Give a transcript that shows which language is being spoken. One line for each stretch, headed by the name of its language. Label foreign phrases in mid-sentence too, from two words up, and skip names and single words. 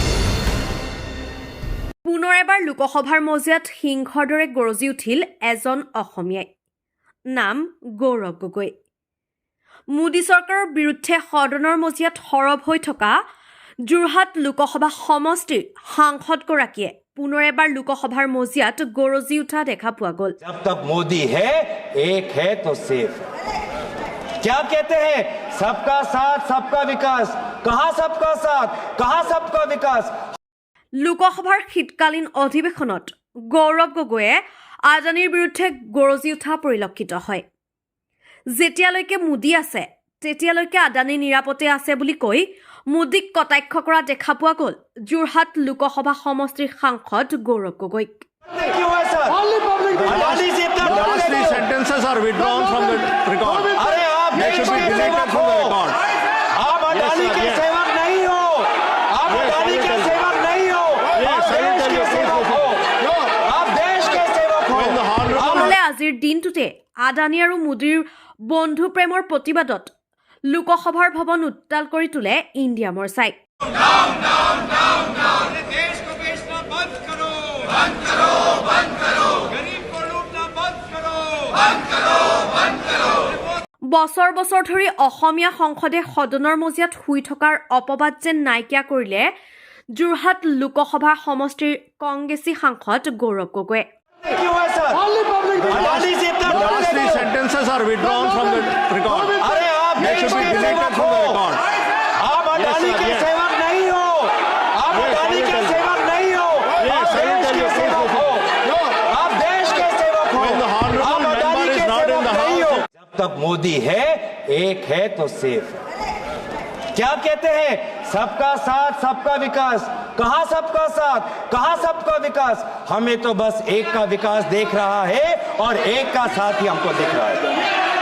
Assamese: পুনৰ এবাৰ লোকসভাৰ মজিয়াত সিংহৰ দৰে গৰজি উঠিল এজন অসমীয়াই। নাম গৌৰৱ গগৈ। মোদী চৰকাৰৰ বিৰুদ্ধে সদনৰ মজিয়াত সৰব হৈ থকা যোৰহাট লোকসভা সমষ্টিৰ সাংসদগৰাকীয়ে পুনৰ এবাৰ লোকসভাৰ মজিয়াত গৰজি উঠা দেখা পোৱা গ'ল।
Hindi: जब तक मोदी है एक है तो सेफ। क्या कहते हैं सबका साथ सबका विकास। कहां सबका साथ कहां सबका विकास।
Assamese: লোকসভাৰ শীতকালীন অধিৱেশনত গৌৰৱ গগৈয়ে আদানীৰ বিৰুদ্ধে গৰজি উঠা পৰিলক্ষিত হয়। যেতিয়ালৈকে মোদী আছে তেতিয়ালৈকে আদানী নিৰাপদে আছে বুলি কৈ মোদীক কটাক্ষ কৰা দেখা পোৱা গ'ল যোৰহাট লোকসভা সমষ্টিৰ সাংসদ গৌৰৱ গগৈক।
English: Sentences are withdrawn from the record.
Hindi: अरे आप
English: They should be deleted from the record.
Hindi: आप अडानी के सेवक नहीं हो। आप अडानी के सेवक नहीं हो। आप देश के सेवक हो। आप देश के सेवक हो।
Assamese: নহ'লে আজিৰ দিনটোতে আদানী আৰু মোদীৰ বন্ধু প্ৰেমৰ প্ৰতিবাদত লোকসভাৰ ভৱন উত্তাল কৰি তোলে ইণ্ডিয়া মৰ্চাই।
Hindi: देश को बेचना बंद करो, बंद करो, बंद करो, गरीब को लूटना बंद करो, बंद करो, बंद करो।
Assamese: বছৰ বছৰ ধৰি অসমীয়া সংসদে সদনৰ মজিয়াত শুই থকাৰ অপবাদ যেন নাইকিয়া কৰিলে যোৰহাট লোকসভা সমষ্টিৰ কংগ্ৰেছী সাংসদ গৌৰৱ গগৈয়ে।
English: Lastly, sentences are withdrawn from the record.
Hindi: अरे आप
English: They should be deleted from the record.
Hindi: आप अडानी के सेवक नहीं हो। आप अडानी के सेवक नहीं हो। आप देश के सेवक हो। आप देश के सेवक हो।
English: When the honorable
Hindi: आप
English: member
Hindi: अडानी
English: is
Hindi: के
English: not in
Hindi: सेवक
English: the
Hindi: नहीं
English: house.
Hindi: हो। जब तक मोदी है एक है तो सेफ। क्या कहते हैं सबका साथ सबका विकास। कहां सबका साथ कहां सबका विकास। हमें तो बस एक का विकास देख रहा है और एक का साथ ही हमको दिख रहा है।